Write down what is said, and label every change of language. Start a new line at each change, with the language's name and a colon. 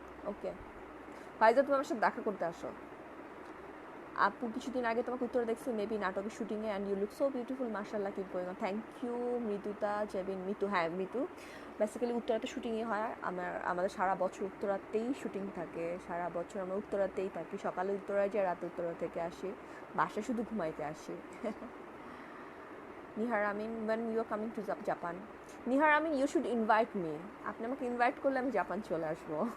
Bangla: ওকে ফাইজা, তুমি আমার সাথে দেখা করতে আসো। আপু কিছুদিন আগে তোমাকে উত্তরে দেখছি মেবি নাটকের শুটিংয়ে,
English: and you look so beautiful,
Bangla: মাশাআল্লাহ,
English: Keep going on. Thank you
Bangla: মৃদুতা Jebin, Mitu. হ্যাঁ মিতু, বেসিক্যালি উত্তরাতে শুটিংই হয়, আমাদের সারা বছর উত্তরাতেই শুটিং থাকে, সারা বছর আমরা উত্তরাতেই থাকি, সকালে উত্তরায় যাই, রাতে উত্তরা থেকে আসি, বাসায় শুধু ঘুমাইতে আসি।
English: Nihar Amin, when you are coming to Japan? Nihar Amin, you should invite me.
Bangla: আপনি আমাকে ইনভাইট করলে আমি জাপান চলে আসবো।